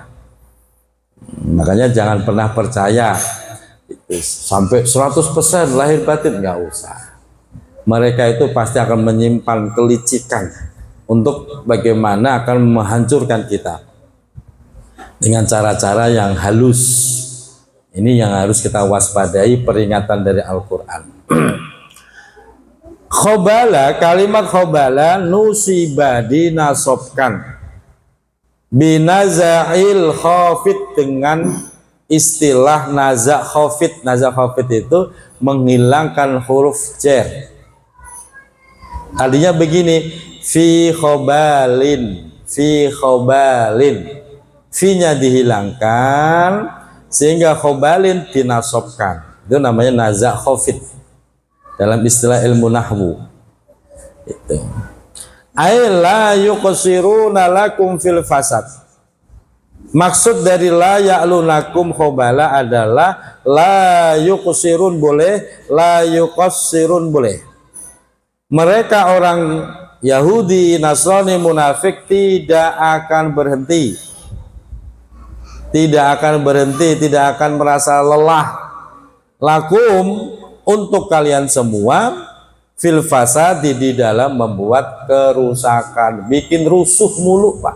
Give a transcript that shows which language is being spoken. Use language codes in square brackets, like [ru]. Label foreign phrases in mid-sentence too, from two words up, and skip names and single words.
[id] Makanya jangan pernah percaya sampai 100% lahir batin, nggak usah. Mereka itu pasti akan menyimpan kelicikan untuk bagaimana akan menghancurkan kita dengan cara-cara yang halus. Ini yang harus kita waspadai, peringatan dari Al-Quran. Khobala, kalimat [ar] خبالا نصب, [id] dinasobkan [ar] بنزع الخافض, [id] dengan istilah [ar] نزع الخافض. نزع الخافض [id] itu menghilangkan huruf jar. Artinya begini, [ar] في خبال, [id] fi-nya dihilangkan sehingga khobalin dinasobkan. Itu namanya [ar] نزع الخافض [id] dalam istilah ilmu nahwu. Itu. [ar] أي لا يقصرون لكم في الفساد. [id] Maksud dari [ar] لا يألونكم خبالا [id] adalah [ar] لا يقصرون [id] boleh, [ar] لا يقصرون boleh. [id] Mereka orang Yahudi, Nasrani, munafik tidak akan berhenti, tidak akan merasa lelah. Lakum, untuk kalian semua, [ar] في الفساد, [id] di dalam membuat kerusakan, bikin rusuh mulu, Pak.